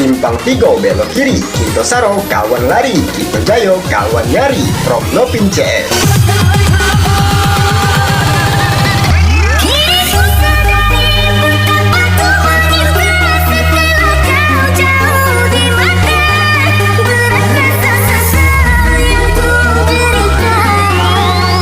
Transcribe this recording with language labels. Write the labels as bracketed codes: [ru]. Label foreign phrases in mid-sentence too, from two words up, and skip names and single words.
[id] Simpang 3 belok kiri, Kito Saro kawan lari, Kito Jayo kawan nyari, [en] From Nopin CS. [id] Kini ku sadari betapa Tuhan yang setelah kau jauh di mata. Berat rasa sesal yang ku berikan.